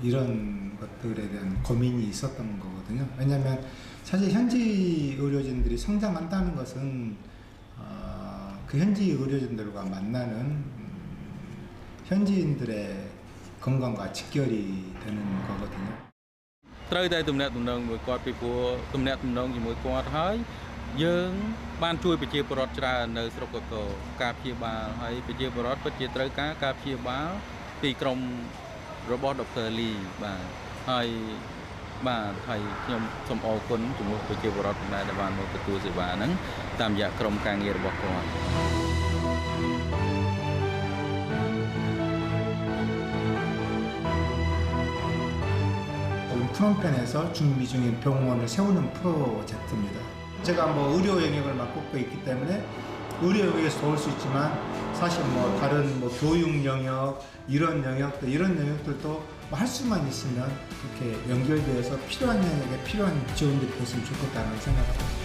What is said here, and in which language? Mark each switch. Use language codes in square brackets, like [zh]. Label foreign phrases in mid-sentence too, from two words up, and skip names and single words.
[ko] 이런 것들에 대한 고민이 있었던 거거든요. 왜냐하면 사실 현지 의료진들이 성장한다는 것은 그 현지 의료진들과 만나는 현지인들의 건강과 직결이 되는 거거든요. [km] ត្រូវតែទំនាក់ទំនងមួយគាត់ពីព្រោះទំនាក់ទំនងជាមួយគាត់ហើយយើងបានជួយប្រជាពលរដ្ឋច្រើននៅស្រុកកកូរការព្យាបាលហើយប្រជាពលរដ្ឋពិតជាត្រូវការព្យាបាលពីក្រុមរបស់ដុកទ័រលីបាទហើយខ្ញុំសូមអរគុណចំពោះប្រជាពលរដ្ឋដែលបានមកទទួលសេវាហ្នឹងតាមរយៈក្រុមការងាររបស់គាត់ [ko] 프놈펜에서 준비 중인 병원을 세우는 프로젝트입니다. 제가 뭐 의료 영역을 맡고 있기 때문에 의료 영역에서 도울 수 있지만 사실 뭐 다른 뭐 교육 영역 이런 영역들도 할 수만 있으면 그렇게 연결되어서 필요한 영역에 필요한 지원들이 됐으면 좋겠다는 생각합니다.